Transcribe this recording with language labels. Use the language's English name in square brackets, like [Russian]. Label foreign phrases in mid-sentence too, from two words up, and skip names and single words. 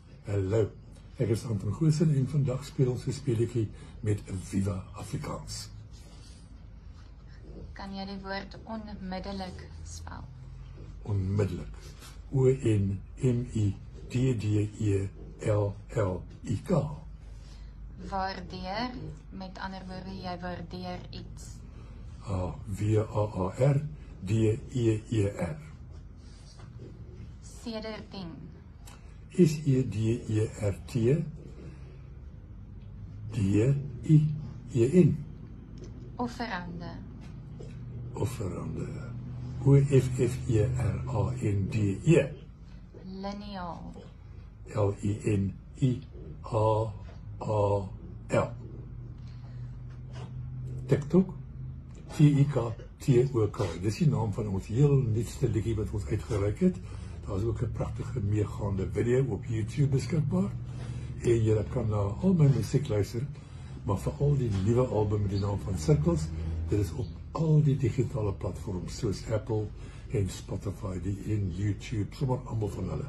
[Afrikaans] Hallo, ek is Anton Goosen en vandag speel ons 'n speletjie met Viva Afrikaans. Kan jy die woord onmiddellik spel? Onmiddellik. O-N-M-I-D-D-E-L-L-I-K. Waardeer, met ander woorde, jy waardeer iets. W-A-A-R-D-E-E-R. Sedertien. S-E-D-E-R-T D-I-E-N. Offerande. Offerande. O-F-F-E-R-A-N-D-E. Liniaal. L-I-N-I-A-A-L. TikTok. T-I-K-T-O-K. Dis die naam van ons heel nuutste liedjie wat ons uitgereik het. Daar is ook 'n pragtige meegaande video op YouTube beskikbaar. En jy kan na al my musiek luister, maar veral die nuwe album met die naam van Cirkels. Dit is op al die digitale platforms soos Apple en Spotify en YouTube, sommer almal van hulle.